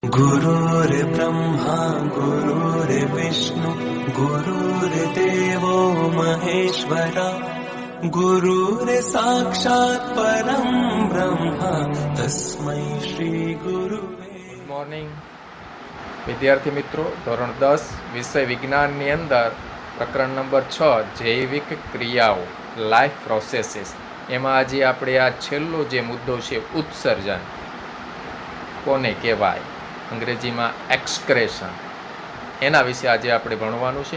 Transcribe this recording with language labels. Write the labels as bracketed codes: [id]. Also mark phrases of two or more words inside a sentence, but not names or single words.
[sa] गुरुर्ब्रह्मा गुरुर्विष्णु गुरुर्देवो महेश्वरा गुरुर्साक्षात् परं ब्रह्म तस्मै श्री गुरुवे। [en] Good morning [gu] વિદ્યાર્થી મિત્રો, ધોરણ 10 વિષય વિજ્ઞાનની અંદર પ્રકરણ નંબર 6 જૈવિક ક્રિયાઓ [en] Life processes, [gu] એમાં આજે આપણે આ છેલ્લો જે મુદ્દો છે ઉત્સર્જન કોને કહેવાય, અંગ્રેજીમાં એક્સક્રેશન, એના વિશે આજે આપણે ભણવાનું છે.